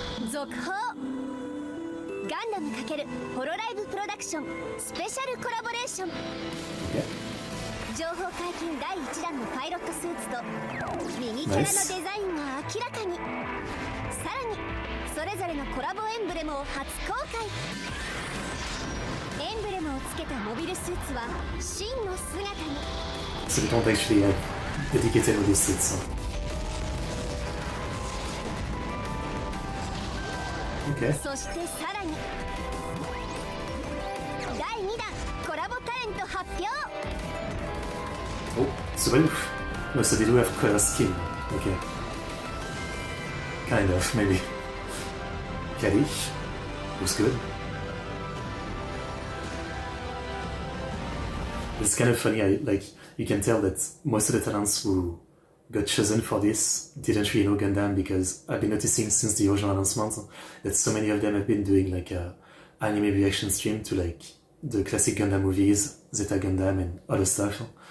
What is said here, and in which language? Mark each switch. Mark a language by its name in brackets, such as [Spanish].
[Japanese] 続報ガンダム×ホロライブプロダクションスペシャルコラボレーション、情報解禁第1弾のパイロットスーツとミニキャラのデザインが明らかに、さらにそれぞれのコラボエンブレムを初公開。エンブレムをつけたモビルスーツは真の姿に。 [English] So we don't actually have dedicated with these suits. Okay. [Japanese] そしてさらに第2弾コラボタレント発表。 [English] Oh, cevio. No, so they do have color skin. Okay. Kind of, maybe. Kari. Looks good. It's kind of funny, like, you can tell that most of the talents who got chosen for this didn't really know Gundam, because I've been noticing since the original announcement that so many of them have been doing like a anime reaction stream to like the classic Gundam movies, Zeta Gundam and other stuff.